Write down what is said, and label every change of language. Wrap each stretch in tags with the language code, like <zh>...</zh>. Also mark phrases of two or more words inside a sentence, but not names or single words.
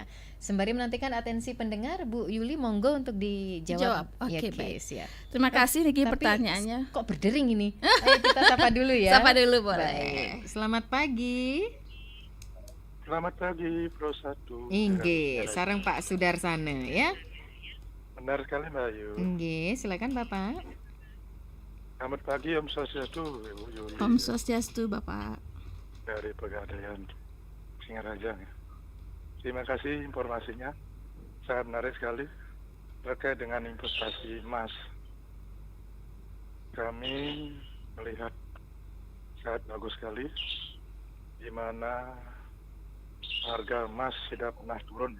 <id>Sembari menantikan atensi pendengar, Bu Yuli monggo untuk dijawab. Oke, ya, baik. ya. Terima kasih Niki Tapi pertanyaannya. Kok berdering ini? Ayo kita sapa dulu ya. Sapa dulu boleh. Baik. Selamat pagi. Selamat pagi Pro 1.</id> <jv>Inggih, sareng Pak Sudarsana ya.</jv> <id>Benar sekali Mbak Ayu. Inggih, silakan Bapak. Selamat pagi</id> <ban>Om Swastiastu,</ban> <id>Ibu Yuli.</id> <ban>Om Swastiastu Bapak.</ban> <id>Dari Pegadaian Singaraja. Terima kasih informasinya. Sangat menarik sekali terkait dengan investasi emas. Kami melihat sangat bagus sekali di mana harga emas tidak pernah turun ya.</id>